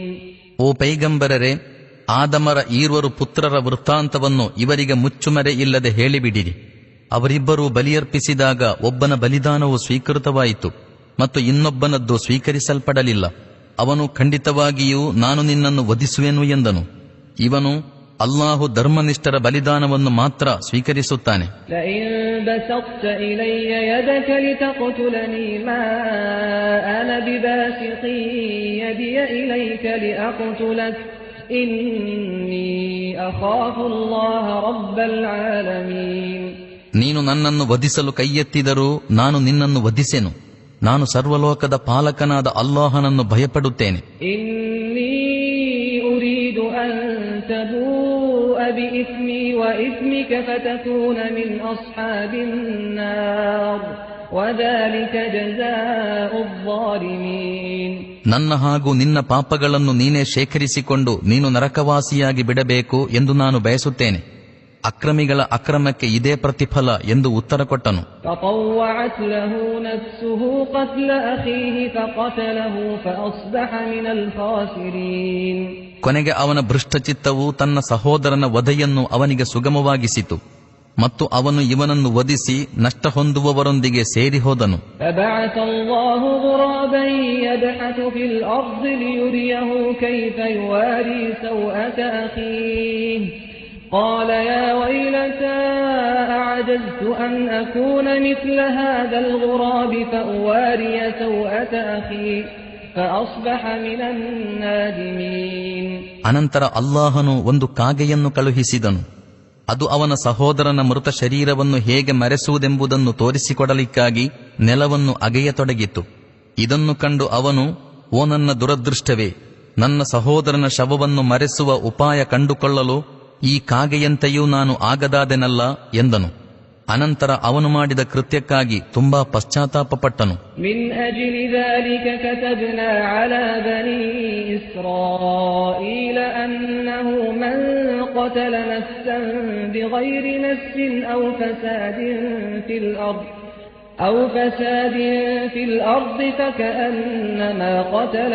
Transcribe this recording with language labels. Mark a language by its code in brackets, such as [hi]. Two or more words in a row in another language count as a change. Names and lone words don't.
[kn] ಓ ಪೈಗಂಬರರೇ, ಆದಮರ ಈರ್ವರು ಪುತ್ರರ ವೃತ್ತಾಂತವನ್ನು ಇವರಿಗೆ ಮುಚ್ಚುಮರೆ ಇಲ್ಲದೆ ಹೇಳಿಬಿಡಿರಿ. ಅವರಿಬ್ಬರೂ ಬಲಿಯರ್ಪಿಸಿದಾಗ ಒಬ್ಬನ ಬಲಿದಾನವು ಸ್ವೀಕೃತವಾಯಿತು ಮತ್ತು ಇನ್ನೊಬ್ಬನದ್ದು ಸ್ವೀಕರಿಸಲ್ಪಡಲಿಲ್ಲ. ಅವನು ಖಂಡಿತವಾಗಿಯೂ ನಾನು ನಿನ್ನನ್ನು ವಧಿಸುವೆನು ಎಂದನು. ಇವನು, ಅಲ್ಲಾಹು ಧರ್ಮನಿಷ್ಠರ ಬಲಿದಾನವನ್ನು ಮಾತ್ರ ಸ್ವೀಕರಿಸುತ್ತಾನೆ. [ar] لئن بسطت إلي يدك لتقتلني ما أنا بباسط يدي إليك لأقتلك إني أخاف الله رب العالمين. [kn] ನೀನು ನನ್ನನ್ನು ವಧಿಸಲು ಕೈಯೆತ್ತಿದರೂ ನಾನು ನಿನ್ನನ್ನು ವಧಿಸೆನು. ನಾನು ಸರ್ವಲೋಕದ ಪಾಲಕನಾದ ಅಲ್ಲಾಹನನ್ನು ಭಯಪಡುತ್ತೇನೆ. [ar] إني أريد أن تبوء بإثمي وإثمك فتكون من أصحاب النار وذلك جزاء الظالمين. [kn] ನನ್ನ ಹಾಗೂ ನಿನ್ನ ಪಾಪಗಳನ್ನು ನೀನೇ ಶೇಖರಿಸಿಕೊಂಡು ನೀನು ನರಕವಾಸಿಯಾಗಿ ಬಿಡಬೇಕು ಎಂದು ನಾನು ಬಯಸುತ್ತೇನೆ. ಅಕ್ರಮಿಗಳ ಅಕ್ರಮಕ್ಕೆ ಇದೇ ಪ್ರತಿಫಲ ಎಂದು ಉತ್ತರ ಕೊಟ್ಟನು. [ar] فطوعت له نفسه قتل أخيه فقتله فأصبح من الخاسرين. [kn] ಕೊನೆಗೆ ಅವನ ಭೃಷ್ಟಚಿತ್ತವು ತನ್ನ ಸಹೋದರನ ವಧೆಯನ್ನು ಅವನಿಗೆ ಸುಗಮವಾಗಿಸಿತು ಮತ್ತು ಅವನು ಇವನನ್ನು ವಧಿಸಿ ನಷ್ಟ ಹೊಂದುವವರೊಂದಿಗೆ ಸೇರಿ ಹೋದನು. [ar] فبعث الله غرابا يبحث في الأرض ليريه كيف يواري سوءة أخيه قال يا ويلتى أعجزت أن أكون مثل هذا الغراب فأواري سوءة أخي فأصبح من النادمين. [kn] ಅನಂತರ ಅಲ್ಲಾಹನು ಒಂದು ಕಾಗೆಯನ್ನು ಕಳುಹಿಸಿದನು. ಅದು ಅವನ ಸಹೋದರನ ಮೃತ ಶರೀರವನ್ನು ಹೇಗೆ ಮರೆಸುವುದೆಂಬುದನ್ನು ತೋರಿಸಿಕೊಡಲಿಕ್ಕಾಗಿ ನೆಲವನ್ನು ಅಗೆಯತೊಡಗಿತು. ಇದನ್ನು ಕಂಡು ಅವನು, ಓ ನನ್ನ ದುರದೃಷ್ಟವೇ, ನನ್ನ ಸಹೋದರನ ಶವವನ್ನು ಮರೆಸುವ ಉಪಾಯ ಕಂಡುಕೊಳ್ಳಲು ಈ ಕಾಗೆಯಂತೆಯೂ ನಾನು ಆಗದಾದೆನಲ್ಲ ಎಂದನು. ಅನಂತರ ಅವನು ಮಾಡಿದ ಕೃತ್ಯಕ್ಕಾಗಿ ತುಂಬಾ ಪಶ್ಚಾತ್ತಾಪಪಟ್ಟನು. [ar] من أجل ذلك كتبنا على بني إسرائيل أنه من قتل نفسا بغير نفس أو فساد في الأرض فكأنما قتل